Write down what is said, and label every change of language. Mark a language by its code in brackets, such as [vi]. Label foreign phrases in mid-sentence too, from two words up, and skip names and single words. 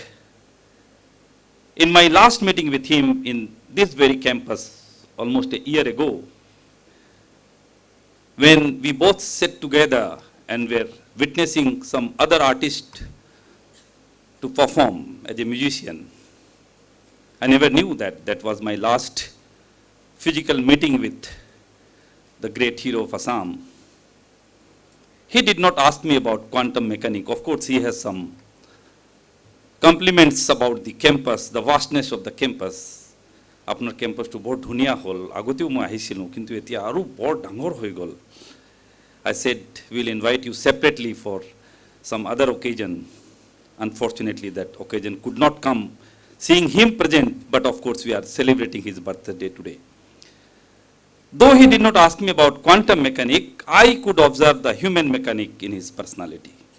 [en] In my last meeting with him in this very campus, almost a year ago, when we both sat together and were witnessing some other artist to perform as a musician, I never knew that that was my last physical meeting with the great hero of Assam. He did not ask me about quantum mechanics. Of course, he has some compliments about the campus, the vastness of the campus. [as] আপোনাৰ campus টো বহুত ধুনীয়া হ'ল আগতেও মই আহিছিলো কিন্তু এতিয়া আৰু বৰ ডাঙৰ হৈ গল. [en] I said we'll invite you separately for some other occasion. Unfortunately, that occasion could not come, seeing him present, but of course we are celebrating his birthday today. Though he did not ask me about quantum mechanics, I could observe the human mechanic in his personality.